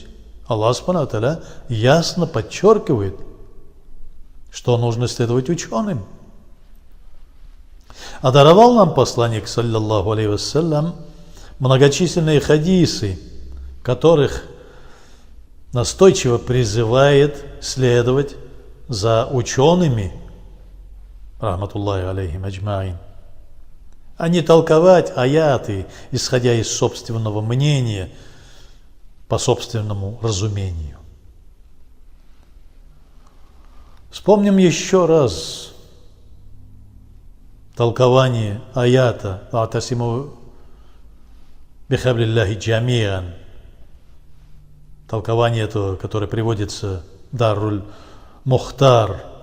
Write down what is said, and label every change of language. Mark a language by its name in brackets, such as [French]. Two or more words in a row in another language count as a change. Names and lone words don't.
[Arabic] الله سبحانه وتعالى [Russian] ясно подчеркивает, что нужно следовать ученым. А даровал нам посланник, [Arabic] صلى الله عليه وسلم, [Russian] многочисленные хадисы, в которых настойчиво призывает следовать за учеными, [Arabic] رحمة الله عليهم أجمعين, [Russian] а не толковать аяты, исходя из собственного мнения, по собственному разумению. Вспомним еще раз толкование аята [Arabic] «واعتصموا بحبل الله جميعا», [Russian] толкование этого, которое приводится в Даруль Мухтар,